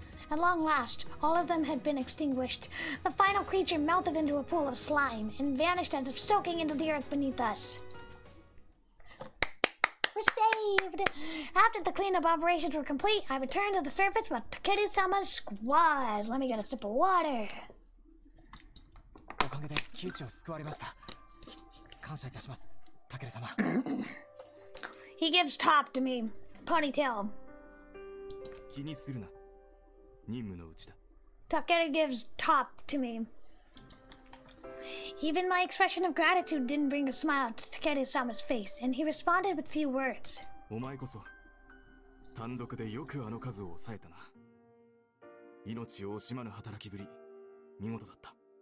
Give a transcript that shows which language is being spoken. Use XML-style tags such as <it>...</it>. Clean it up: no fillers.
<en>At long last, all of them had been extinguished. The final creature melted into a pool of slime and vanished as if soaking into the earth beneath us. We're saved! After the cleanup operations were complete, I returned to the surface with Takeru-sama's squad. Let me get a sip of water.</en> <ja>おかげで窮地を救われました。感謝いたします、タケル様。</ja> <en>He gives top to me. Ponytail.</en> <ja>気にするな。任務のうちだ。</ja> <en>Takeru gives top to me. Even my expression of gratitude didn't bring a smile to Takeru-sama's face, and he responded with few words.</en> <ja>お前こそ単独でよくあの数を抑えたな。命を惜しまぬ働きぶり、見事だった。</ja>